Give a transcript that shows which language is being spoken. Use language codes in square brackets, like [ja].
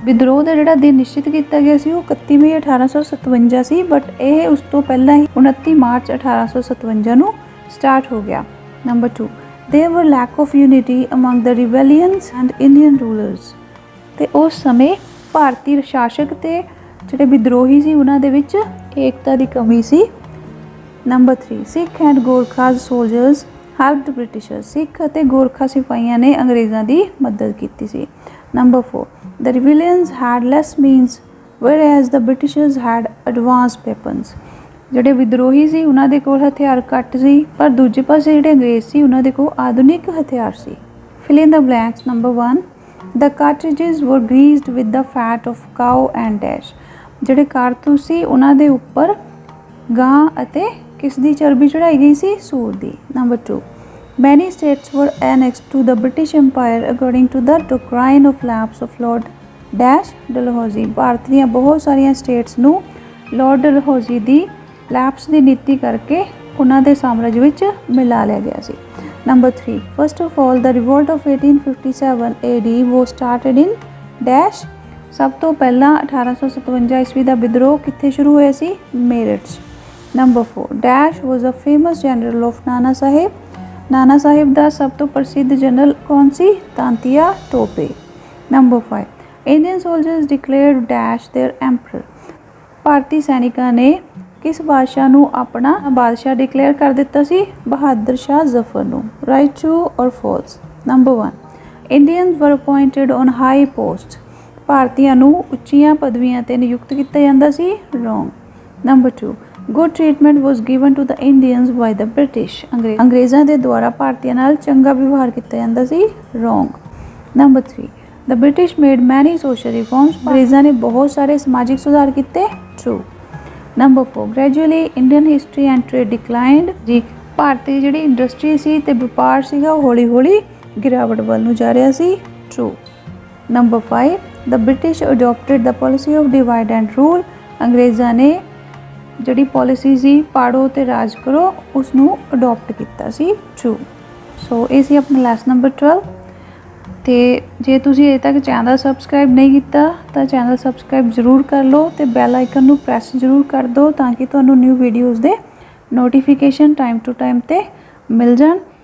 [pa] ਵਿਦਰੋਹ ਦਾ ਜਿਹੜਾ ਦਿਨ ਨਿਸ਼ਚਿਤ ਕੀਤਾ ਗਿਆ ਸੀ ਉਹ 31 ਮਈ 1857 ਸੀ ਬਟ ਇਹ ਉਸ ਤੋਂ ਪਹਿਲਾਂ ਹੀ 29 ਮਾਰਚ 1857 ਨੂੰ ਸਟਾਰਟ ਹੋ ਗਿਆ. [en] Number 2 there were lack of unity among the rebellions and Indian rulers. [pa] ਤੇ ਉਸ ਸਮੇਂ ਭਾਰਤੀ ਸ਼ਾਸਕ ਤੇ ਜਿਹੜੇ ਵਿਦਰੋਹੀ ਸੀ ਉਹਨਾਂ ਦੇ ਵਿੱਚ ਏਕਤਾ ਦੀ ਕਮੀ ਸੀ. [en] Number 3 Sikh and Gorkhas soldiers helped Britishers. [pa] ਸਿੱਖ ਅਤੇ ਗੋਰਖਾ ਸਿਪਾਹੀਆਂ ਨੇ ਅੰਗਰੇਜ਼ਾਂ ਦੀ ਮਦਦ ਕੀਤੀ ਸੀ. [en] Number 4 the rebellions had less means whereas the Britishers had advanced weapons. [pa] ਜਿਹੜੇ ਵਿਦਰੋਹੀ ਸੀ ਉਹਨਾਂ ਦੇ ਕੋਲ ਹਥਿਆਰ ਘੱਟ ਸੀ ਪਰ ਦੂਜੇ ਪਾਸੇ ਜਿਹੜੇ ਅੰਗਰੇਜ਼ ਸੀ ਉਹਨਾਂ ਦੇ ਕੋਲ ਆਧੁਨਿਕ ਹਥਿਆਰ ਸੀ. [en] Fill in the blanks. Number 1, the cartridges were greased with the fat of cow and dash. [pa] ਜਿਹੜੇ ਕਾਰਤੂਸ ਸੀ ਉਹਨਾਂ ਦੇ ਉੱਪਰ ਗਾਂ ਅਤੇ ਕਿਸ ਦੀ ਚਰਬੀ ਚੜਾਈ ਗਈ ਸੀ? ਸੂਰ ਦੀ। [en] Number 2, many states were annexed to the British Empire according to the doctrine of lapse of Lord Dash Dalhousie। [pa] Bharat ਦੀਆਂ ਬਹੁਤ ਸਾਰੀਆਂ ਸਟੇਟਸ ਨੂੰ ਲਾਰਡ ਡਲਹੌਜ਼ੀ ਦੀ ਲੈਪਸ ਦੀ ਨੀਤੀ ਕਰਕੇ ਉਹਨਾਂ ਦੇ ਸਾਮਰਾਜ ਵਿੱਚ ਮਿਲਾ ਲਿਆ ਗਿਆ ਸੀ। [en] Number 3, first of all the revolt of 1857 AD was started in dash। [pa] ਸਭ ਤੋਂ ਪਹਿਲਾਂ 1857 ਈਸਵੀ ਦਾ ਵਿਦਰੋਹ ਕਿੱਥੇ ਸ਼ੁਰੂ ਹੋਇਆ ਸੀ? ਮੇਰਠ 'ਚ। [en] Number 4, dash was a famous general of Nana Sahib. [pa] Nana Sahib ਦਾ ਸਭ ਤੋਂ ਪ੍ਰਸਿੱਧ ਜਨਰਲ ਕੌਣ ਸੀ? Tantia Tope. [en] Number 5, Indian soldiers declared dash their emperor। [pa] ਭਾਰਤੀ ਸੈਨਿਕਾਂ ਨੇ ਕਿਸ ਬਾਦਸ਼ਾਹ ਨੂੰ ਆਪਣਾ ਬਾਦਸ਼ਾਹ ਡਿਕਲੇਅਰ ਕਰ ਦਿੱਤਾ ਸੀ? ਬਹਾਦਰ ਸ਼ਾਹ ਜ਼ਫਰ ਨੂੰ। [en] Right, true or false? Number 1, Indians were appointed on high posts। [pa] ਭਾਰਤੀਆਂ ਨੂੰ ਉੱਚੀਆਂ ਪਦਵੀਆਂ 'ਤੇ ਨਿਯੁਕਤ ਕੀਤਾ ਜਾਂਦਾ ਸੀ। [en] Wrong. Number 2, good treatment was given to the Indians by the British। [pa] ਅੰਗਰੇਜ਼ਾਂ ਦੇ ਦੁਆਰਾ ਭਾਰਤੀਆਂ ਨਾਲ ਚੰਗਾ ਵਿਵਹਾਰ ਕੀਤਾ ਜਾਂਦਾ ਸੀ। [en] Wrong. Number 3, the British made many social reforms। [pa] ਅੰਗਰੇਜ਼ਾਂ ਨੇ ਬਹੁਤ ਸਾਰੇ ਸਮਾਜਿਕ ਸੁਧਾਰ ਕੀਤੇ। [en] True. Number 4, gradually Indian history and trade declined। [pa] ਜੀ ਭਾਰਤੀ ਜਿਹੜੀ ਇੰਡਸਟਰੀ ਸੀ ਤੇ ਵਪਾਰ ਸੀਗਾ ਉਹ ਹੌਲੀ ਹੌਲੀ ਗਿਰਾਵਟ ਵੱਲ ਨੂੰ ਜਾ ਰਿਹਾ ਸੀ। [en] True. Number 5, the British adopted the policy of divide and rule। [pa] ਅੰਗਰੇਜ਼ਾਂ ਨੇ ਜਿਹੜੀ ਪੋਲਿਸੀ ਸੀ ਪਾੜੋ ਤੇ ਰਾਜ ਕਰੋ ਉਸ ਨੂੰ ਅਡੋਪਟ ਕੀਤਾ ਸੀ। ਟਰੂ। ਸੋ ਇਹ ਸੀ ਆਪਣਾ ਲੈਸਨ ਨੰਬਰ 12। ਤੇ ਜੇ ਤੁਸੀਂ ਅਜੇ ਤੱਕ ਚੈਨਲ ਸਬਸਕ੍ਰਾਈਬ ਨਹੀਂ ਕੀਤਾ ਤਾਂ ਚੈਨਲ ਸਬਸਕ੍ਰਾਈਬ ਜ਼ਰੂਰ ਕਰ ਲਓ ਤੇ ਬੈਲ ਆਈਕਨ ਨੂੰ ਪ੍ਰੈਸ ਜ਼ਰੂਰ ਕਰ ਦਿਓ ਤਾਂ ਕਿ ਤੁਹਾਨੂੰ ਨਿਊ ਵੀਡੀਓਜ਼ ਦੇ ਨੋਟੀਫਿਕੇਸ਼ਨ ਟਾਈਮ ਟੂ ਟਾਈਮ 'ਤੇ ਮਿਲ ਜਾਣ।